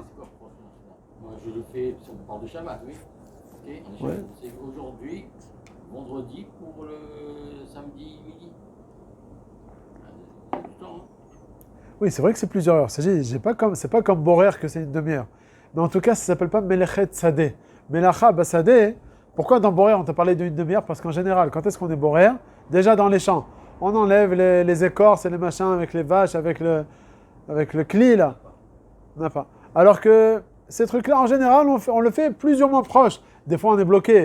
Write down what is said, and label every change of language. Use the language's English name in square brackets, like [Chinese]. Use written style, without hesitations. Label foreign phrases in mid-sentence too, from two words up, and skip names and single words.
[French] Moi, je le fais, si on parle de Shabbat, oui. Okay, Ouais. c'est aujourd'hui, vendredi pour le samedi midi. C'est du temps, hein. Oui, c'est vrai que c'est plusieurs heures. C'est pas comme borer que c'est une demi-heure. Mais en tout cas, ça s'appelle pas [Hebrew] מלאכת שדה. מלאכה בשדה. [French] Pourquoi dans borer on t'a parlé d'une demi-heure ? Parce qu'en général, quand est-ce qu'on est borer ? Déjà dans les champs. On enlève les écorces et les machins avec les vaches, avec le cli là. On n'a pas. Alors que ces trucs-là, en général, on le fait plusieurs mois proches. Des fois, on est bloqué.